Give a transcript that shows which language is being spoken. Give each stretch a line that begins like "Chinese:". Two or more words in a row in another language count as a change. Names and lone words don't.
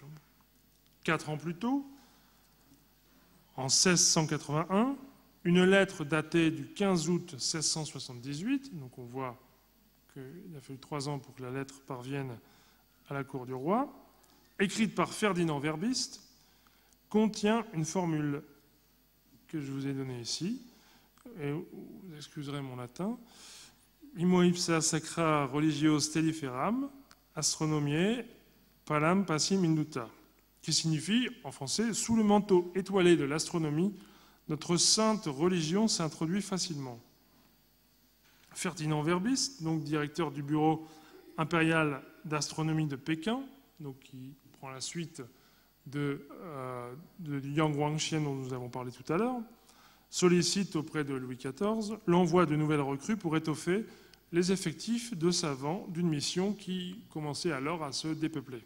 French: 4 ans plus tôt, en 1681, une lettre datée du 15 août 1678, donc on voit qu'il a fallu 3 ans pour que la lettre parvienne à la cour du roi, écrite par Ferdinand Verbiste, contient une formule que je vous ai donnée ici, et vous excuserez mon latin,
Latin: Imo ipsa sacra religio stelliferam, astronomiae, palam passim induta,
French: qui signifie, en français, sous le manteau étoilé de l'astronomie, notre sainte religion s'introduit facilement. Ferdinand Verbiste, donc directeur du bureau impérial d'astronomie de Pékin, donc qui prend la suite de Yang Guangxian dont nous avons parlé tout à l'heure, sollicite auprès de Louis XIV l'envoi de nouvelles recrues pour étoffer les effectifs de savants d'une mission qui commençait alors à se dépeupler.